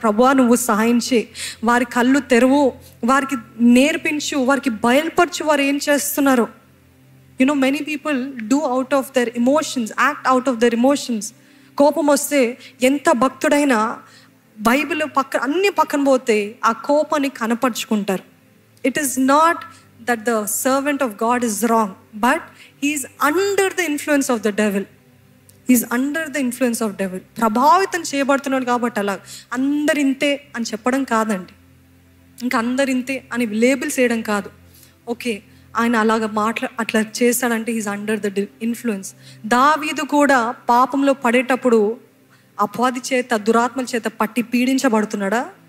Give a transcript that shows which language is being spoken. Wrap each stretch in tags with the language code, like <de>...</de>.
<te>ప్రభువా నువ్వు సహాయం చేయి, వారి కళ్ళు తెరువు, వారికి నేర్పించు, వారికి బయలుపరచు వారు ఏం చేస్తున్నారు.</te> <en>Many people do out of their emotions, act out of their emotions.</en> <te>కోపం వస్తే ఎంత భక్తుడైనా బైబిల్ అన్ని పక్కన పోతే ఆ కోపాన్ని కనపరుచుకుంటారు.</te> <en>It is not that the servant of God is wrong, but he is under the influence of the devil. He is under the influence of devil.</en> <te>ప్రభావితం చేయబడుతున్నాడు కాబట్టి అలా అందరింతే అని చెప్పడం కాదండి, ఇంకా అందరింతే అని లేబుల్స్ వేయడం కాదు. ఓకే, ఆయన అలాగ అట్లా చేశాడంటే</te> <en>He's under the influence.</en> <te>దావీదు కూడా పాపంలో పడేటప్పుడు అపవాది చేత, దురాత్మల చేత పట్టి పీడించబడుతున్నాడా?</te>